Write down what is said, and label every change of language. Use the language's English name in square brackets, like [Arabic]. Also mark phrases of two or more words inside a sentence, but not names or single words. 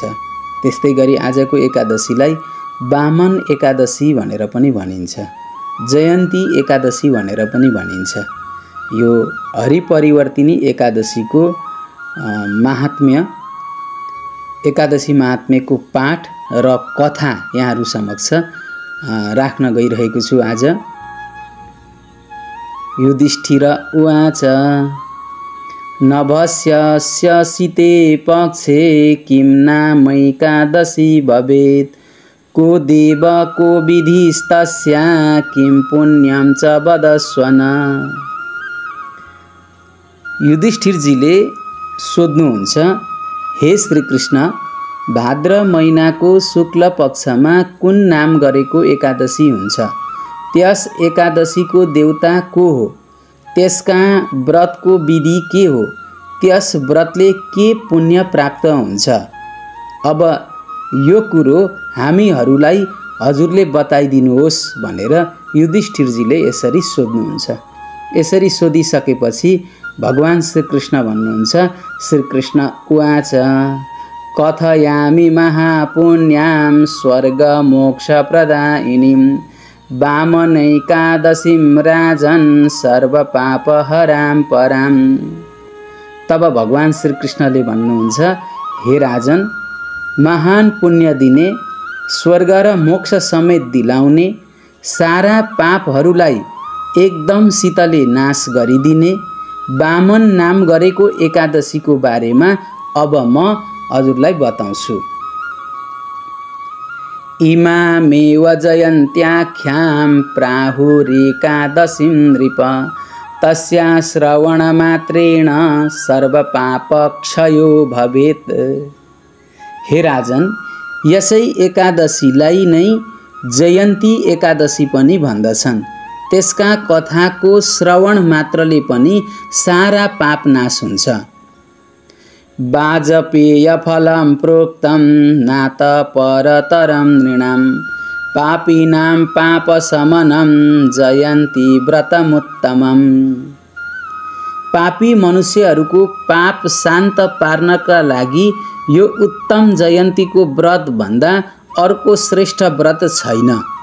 [Nepali] त्यस्तै गरी आजको एकादशीलाई वामन एकादशी भनेर पनि भनिन्छ, जयन्ती एकादशी भनेर पनि भनिन्छ। यो हरि परिवर्तिनी एकादशीको महात्म्य, एकादशी महात्म्यको पाठ र कथा यहाँहरू समक्ष राख्न गइरहेको छु। [Sanskrit] आज युधिष्ठिर उवाच नभस्यस्य शीते पक्षे किं नामैकादशी भवेत्, को देव को विधिस्तस्या किं पुण्यं च वदस्वन। [Nepali] युधिष्ठिरजीले सोध्नुहुन्छ, हे श्रीकृष्ण, भाद्र महिनाको शुक्ल पक्षमा कुन नाम गरेको एकादशी हुन्छ? त्यस एकादशीको देवता को हो? त्यसका व्रतको विधि के हो? त्यस व्रतले के पुण्य प्राप्त हुन्छ? अब यो कुरो हामीहरूलाई हजुरले बताइदिनुहोस् भनेर युधिष्ठिरजीले यसरी सोध्नुहुन्छ। यसरी सोधिसकेपछि भगवान श्रीकृष्ण भन्नुहुन्छ, [Sanskrit] श्रीकृष्ण उवाच कथयामि महापुण्यां स्वर्गमोक्षप्रदायिनीं वामनैकादशीं राजन् सर्वपापहरां परां। [Nepali] तब भगवान श्रीकृष्णले भन्नुहुन्छ, हे राजन, महान पुण्य दिने, स्वर्ग र मोक्ष समेत दिलाउने, सारा पापहरूलाई एकदम शीतले नाश गरिदिने वामन नाम गरेको एकादशीको बारेमा अब म हजुरलाई बताउँछु। [Sanskrit] इमामेव जयन्त्याख्यां प्राहुरेकादशीं नृप, तस्या श्रवणमात्रेण सर्वपापक्षयो भवेत्। [Nepali] हे राजन, यसै एकादशीलाई नै जयन्ती एकादशी पनि भन्दछन्। त्यसका कथाको श्रवण मात्रले पनि सारा पाप नाश हुन्छ। [Sanskrit] वाजपेय फलं प्रोक्तं नात परतरं नृणां, पापीनां पापशमनं जयन्ती व्रतमुत्तमम्। [Nepali] पापी मनुष्यहरूको पाप शान्त पार्नका लागि यो उत्तम जयन्तीको व्रत भन्दा अर्को श्रेष्ठ व्रत छैन।